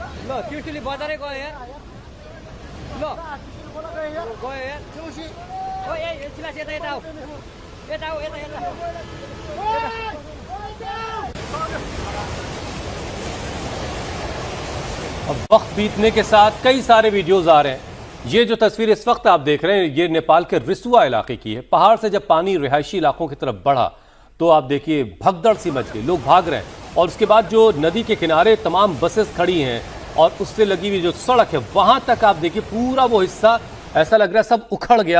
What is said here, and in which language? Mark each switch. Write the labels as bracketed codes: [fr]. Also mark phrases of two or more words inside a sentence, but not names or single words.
[ne] लो तिरसुली बजारै गयो यार लो गयो यार ओ ए सिलास यता यता आऊ यता आऊ यता यता [hi] अब वक्त बीतने के साथ कई सारे वीडियोस आ रहे हैं। ये जो तस्वीर इस वक्त आप देख रहे हैं ये नेपाल के रिसुआ इलाके की है। पहाड़ से जब पानी रिहायशी इलाकों की तरफ बढ़ा तो आप देखिए भगदड़ सी मच गई, लोग भाग रहे हैं और उसके बाद जो नदी के किनारे तमाम बसेस खड़ी हैं और उससे लगी हुई जो सड़क है वहां तक आप देखिए पूरा वो हिस्सा ऐसा लग रहा है सब उखड़ गया।